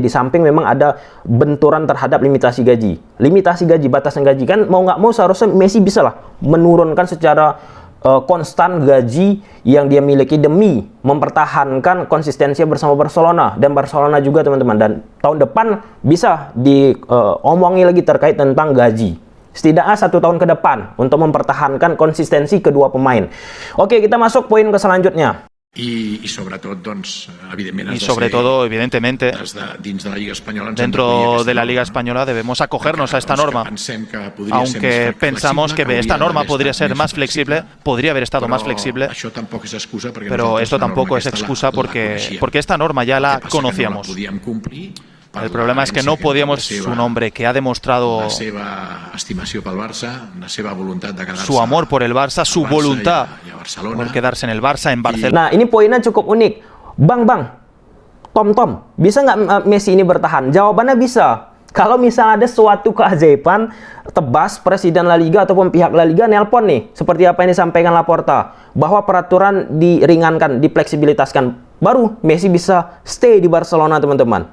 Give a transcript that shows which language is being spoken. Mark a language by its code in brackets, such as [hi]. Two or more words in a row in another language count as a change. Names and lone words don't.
[id] Di samping memang ada benturan terhadap limitasi gaji, batasan gaji, kan mau nggak mau seharusnya Messi bisa lah menurunkan secara konstan gaji yang dia miliki demi mempertahankan konsistensi bersama Barcelona dan Barcelona juga teman-teman. Dan tahun depan bisa diomongi lagi terkait tentang gaji, setidaknya 1 tahun ke depan untuk mempertahankan konsistensi kedua pemain. Oke, kita masuk poin ke selanjutnya. [es] Y sobre todo, evidentemente, dentro de la Liga Española debemos acogernos a esta norma. Aunque pensamos que esta norma podría ser más flexible, podría haber estado más flexible, pero esto tampoco es excusa porque esta norma ya la conocíamos. El problema es que no podíamos, un hombre que ha demostrado su amor por el Barça, su voluntad por quedarse en el Barça, en Barcelona. [id] Nah, ini poinnya cukup unik. Bang, Tom, bisa nggak Messi ini bertahan? Jawabannya bisa. Kalau misalnya ada suatu keajaiban, tebas Presiden La Liga ataupun pihak La Liga nelpon nih, seperti apa yang disampaikan Laporta, bahwa peraturan diringankan, difleksibilitaskan, baru Messi bisa stay di Barcelona teman-teman.